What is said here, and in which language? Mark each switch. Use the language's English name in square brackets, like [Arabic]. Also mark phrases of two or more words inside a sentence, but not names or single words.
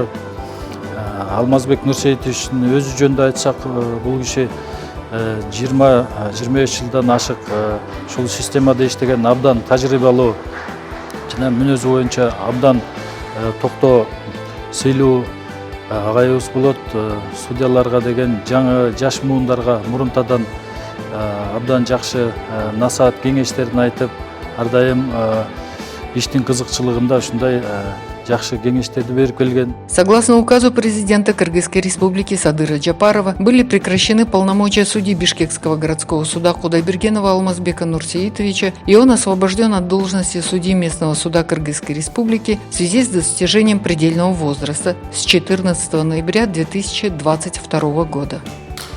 [Kyrgyz] Алмазбек Нурсейитовичтин өзү жөнүндө айтсак, бул киши 20-25 жылдан ашык ушул системада иштеген абдан тажрыйбалуу жана мүнөзү боюнча абдан токтоо, сыйлуу агайыбыз болот. Судьяларга деген жаңы жаш муундарга мурунтадан абдан жакшы насаат кеңештерин айтып, ар дайым иштин кызыкчылыгында ушундай жакшы кеңештерди берип келген. [Russian] Согласно указу президента Кыргызской Республики Садыра Джапарова, были прекращены полномочия судьи Бишкекского городского суда Кудайбергенова Алмазбека Нурсеитовича, и он освобожден от должности судьи местного суда Кыргызской Республики в связи с достижением предельного возраста с 14 ноября 2022 года.